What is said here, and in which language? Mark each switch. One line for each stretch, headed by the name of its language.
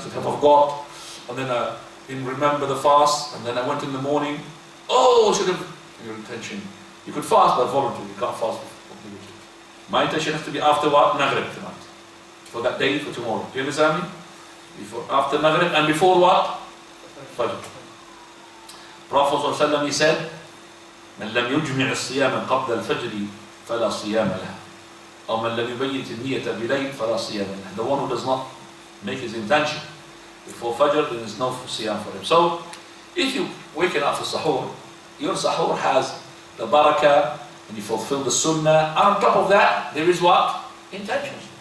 English: So if I forgot, and then I didn't remember the fast, and then I went in the morning, should have your intention. You could fast but voluntary, you can't fast obligatory. My intention has to be after what? Maghrib tonight. For that day, for tomorrow. Do you understand me? After Maghrib and before what? Fajr. Prophet ﷺ, he said,
Arabic: "من لم يجمع الصيام قبل الفجر فلا صيام له." أو من لم يبيت النية بليل فلا صيام له.
English: The one who does not make his intention before Fajr, there is no siyam for him. So, if you waken up for sahur, your sahur has the barakah, and you fulfill the sunnah, and on top of that, there is what? Intention.